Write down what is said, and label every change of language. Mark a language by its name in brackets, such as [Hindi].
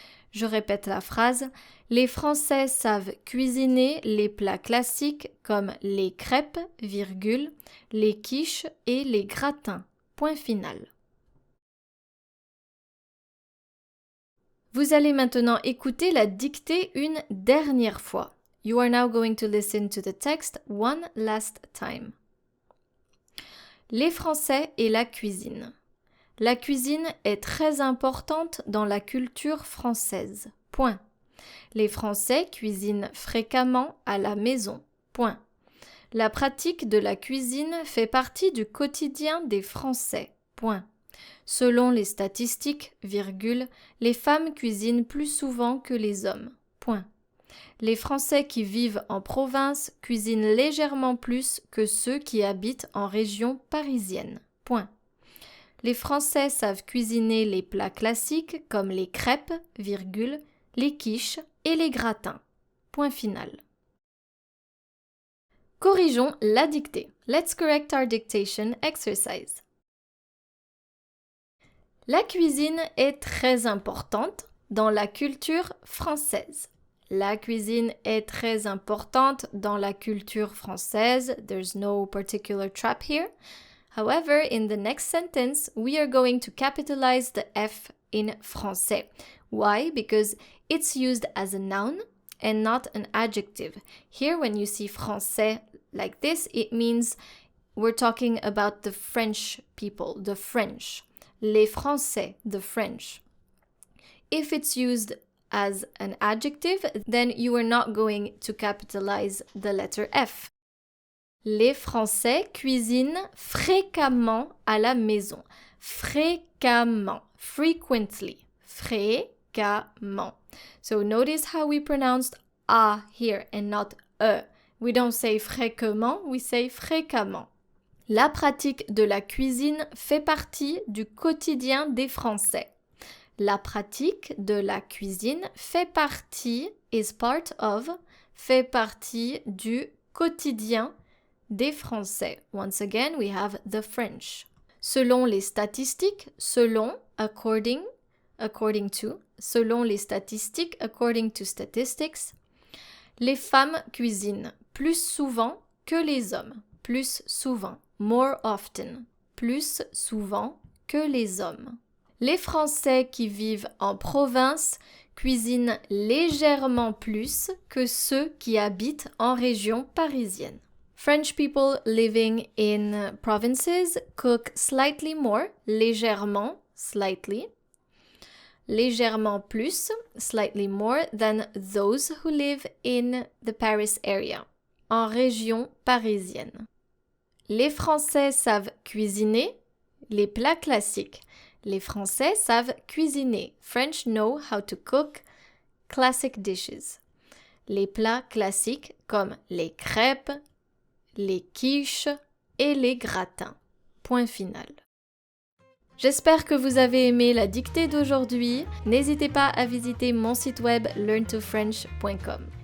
[French] Je répète la phrase. Les Français savent cuisiner les plats classiques comme les crêpes, virgule, les quiches et les gratins. Point final. Vous allez maintenant écouter la dictée une dernière fois. [English] You are now going to listen to the text one last time. [French] Les Français et la cuisine. La cuisine est très importante dans la culture française. Point. Les Français cuisinent fréquemment à la maison. Point. La pratique de la cuisine fait partie du quotidien des Français. Point. Selon les statistiques, virgule, les femmes cuisinent plus souvent que les hommes. Point. Les Français qui vivent en province cuisinent légèrement plus que ceux qui habitent en région parisienne. Point. Les Français savent cuisiner les plats classiques comme les crêpes, virgule, les quiches et les gratins. Point final. Corrigeons la dictée. [English] Let's correct our dictation exercise. [French] La cuisine est très importante dans la culture française. La cuisine est très importante dans la culture française. [English] There's no particular trap here. However, in the next sentence, we are going to capitalize the F in français. Why? Because it's used as a noun and not an adjective. Here, when you see français like this, it means we're talking about the French people, the French. [French] Les Français, [English] the French. If it's used as an adjective, then you are not going to capitalize the letter F. [French] Les Français cuisinent fréquemment à la maison. Fréquemment, frequently, fréquemment. [English] So notice how we pronounced A here and not E. We don't say fréquemment, we say fréquemment. [French] La pratique de la cuisine fait partie du quotidien des Français. La pratique de la cuisine fait partie, [English] is part of, [French] fait partie du quotidien des Français. [English] Once again, we have the French. [French] Selon les statistiques, selon, [English] according to, [French] selon les statistiques, [English] according to statistics, [French] les femmes cuisinent plus souvent que les hommes. Plus souvent. [English] More often, [French] plus souvent que les hommes. Les Français qui vivent en province cuisinent légèrement plus que ceux qui habitent en région parisienne. [English] French people living in provinces cook slightly more, légèrement, slightly, [French] légèrement plus, [English] slightly more than those who live in the Paris area, [French] en région parisienne. Les Français savent cuisiner les plats classiques. Les Français savent cuisiner. [English] French know how to cook classic dishes. [French] Les plats classiques comme les crêpes, les quiches et les gratins. Point final. J'espère que vous avez aimé la dictée d'aujourd'hui. N'hésitez pas à visiter mon site web learntofrench.com.